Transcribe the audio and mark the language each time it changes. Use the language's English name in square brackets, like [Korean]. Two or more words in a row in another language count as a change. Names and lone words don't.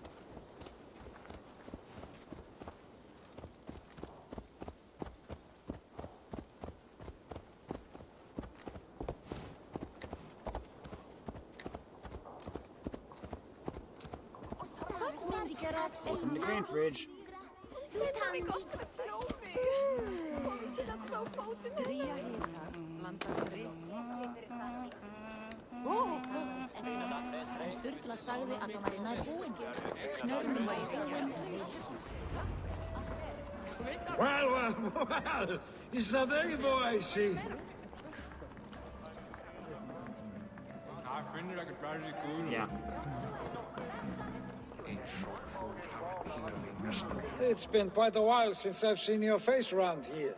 [English] Welcome to Grantebridge. [Icelandic] Sturla sagði að það væri nær búinn. [English] Well, is that Eivor I see? Yeah. It's been quite a while since I've seen your face around here.